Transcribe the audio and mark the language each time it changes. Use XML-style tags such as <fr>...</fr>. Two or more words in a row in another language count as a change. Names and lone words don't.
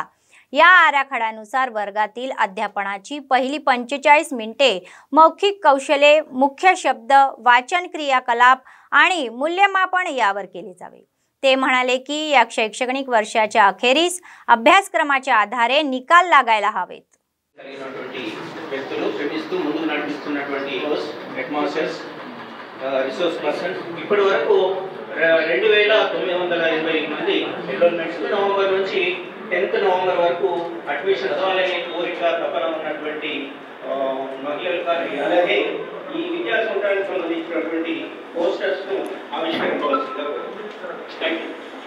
<mr>या आराखड्यानुसार वर्गातील अध्यापनाची पहिली 45 मिनिटे मौखिक कौशल्ये, मुख्य शब्द, वाचन क्रियाकलाप आणि मूल्यमापन यावर केले जावे। ते म्हणाले की या शैक्षणिक वर्षाच्या अखेरीस अभ्यासक्रमाच्या आधारे निकाल लागायला हवेत।</mr> <en>resource person</en> <te>ఇప్పటి వరకు 2980 మంది ఎన్రోల్మెంట్స్ నవంబర్ నుంచి 10th నవంబర్ వరకు అడ్మిషన్ అవ్వాలని కోరిక తపన ఉన్నటువంటి మహిళలు కానీ అలాగే ఈ విద్యా సంవత్సరానికి సంబంధించినటువంటి పోస్టర్స్ ను ఆవిష్కరించవలసిందిగా</te> <en>thank you</en>